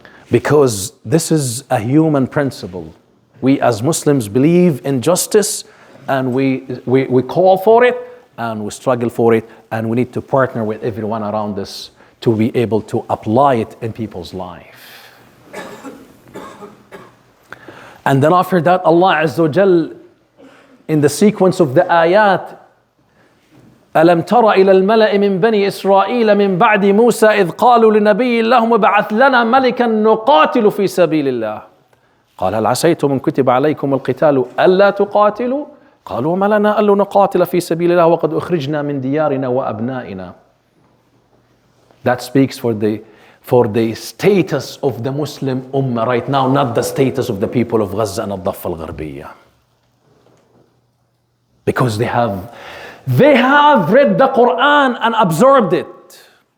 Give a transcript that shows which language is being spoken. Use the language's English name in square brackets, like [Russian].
[English] Because this is a human principle. We as Muslims believe in justice, and we call for it, and we struggle for it, and we need to partner with everyone around us to be able to apply it in people's life. And then after that, Allah Azza wa Jal, in the sequence of the ayat, [Arabic] ألم تر إلى الملأ من بني إسرائيل من بعد موسى إذ قالوا لنبي لهم ابعث لنا ملكا نقاتل في سبيل الله قال هل عسيتم إن كتب عليكم القتال ألا تقاتلوا قالوا ما لنا ألا نقاتل في سبيل الله وقد أخرجنا من ديارنا وأبنائنا. [English] That speaks for the status of the Muslim Ummah right now, not the status of the people of Gaza and الضفة الغربية. Because they have read the Quran and absorbed it.